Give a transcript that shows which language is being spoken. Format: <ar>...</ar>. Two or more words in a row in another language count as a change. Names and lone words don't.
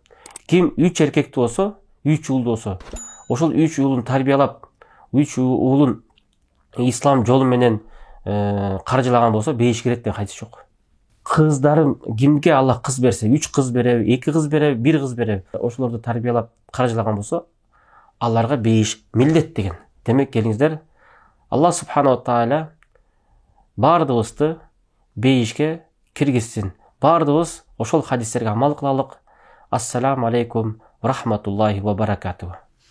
<ky>Ким 3 эркекти болсо, 3 уулду болсо, ошол 3 уулун тарбиялап, 3 уулун ислам жолу менен каржылаган болсо, бейиш кирет деген хадис жок. Кыздарым кимге Аллах кыз берсе, 3 кыз береби, 2 кыз береби, 1 кыз береби, ошолорду тарбиялап каржылаган болсо, аларга бейиш милдет деген. Демек келиңиздер,</ky> <ar>الله سبحانه وتعالى</ar> <ky>бардыгыбызды бейишке киргизсин. Бардыгыбыз ошол хадистерге амал кылалык.</ky> <ar>السلام عليكم ورحمة الله وبركاته.</ar>